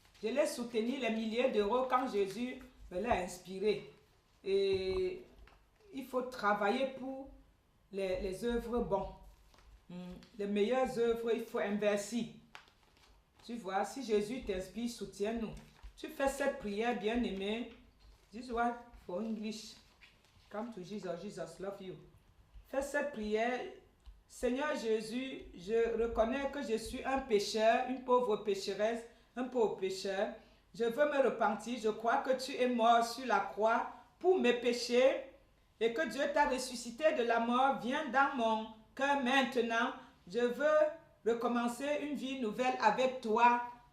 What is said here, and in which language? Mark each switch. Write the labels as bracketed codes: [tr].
[fr] Je l'ai soutenu les milliers d'euros quand Jésus me l'a inspiré. Et il faut travailler pour les œuvres bonnes. Les meilleures œuvres, il faut investir. Tu vois, si Jésus t'inspire, soutiens-nous. Tu fais cette prière, bien aimé. [en] This is what for English. Come to Jesus, Jesus love you. [fr] Fais cette prière. Seigneur Jésus, je reconnais que je suis un pécheur, une pauvre pécheresse, un pauvre pécheur. Je veux me repentir. Je crois que tu es mort sur la croix pour mes péchés et que Dieu t'a ressuscité de la mort. Viens dans mon cœur maintenant. Je veux recommencer une vie nouvelle avec toi.